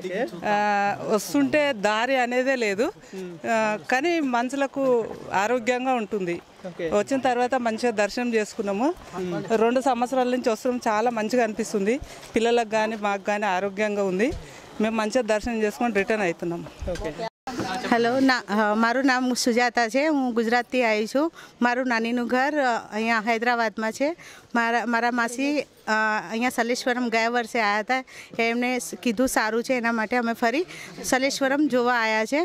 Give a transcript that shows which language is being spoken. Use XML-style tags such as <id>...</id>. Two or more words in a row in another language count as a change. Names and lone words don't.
<te>వస్తుంటే దారి అనేదే లేదు, కానీ మనుషులకు ఆరోగ్యంగా ఉంటుంది. వచ్చిన తర్వాత మంచిగా దర్శనం చేసుకున్నాము. 2 సంవత్సరాల నుంచి వస్తున్నాం. చాలా మంచిగా అనిపిస్తుంది. పిల్లలకు కానీ మాకు కానీ ఆరోగ్యంగా ఉంది. మేము మంచిగా దర్శనం చేసుకొని రిటర్న్ అవుతున్నాము.</te> <gu>હેલો, મારું નામ સુજાતા છે. હું ગુજરાતથી આવી છું. મારું નાનીનું ઘર અહીંયા હૈદરાબાદમાં છે. મારા માસી અહીંયા સલેશ્વરમ ગયા વર્ષે આવ્યા હતા. એમને કીધું સારું છે, એના માટે અમે ફરી સલેશ્વરમ જોવા આવ્યા છે.</gu>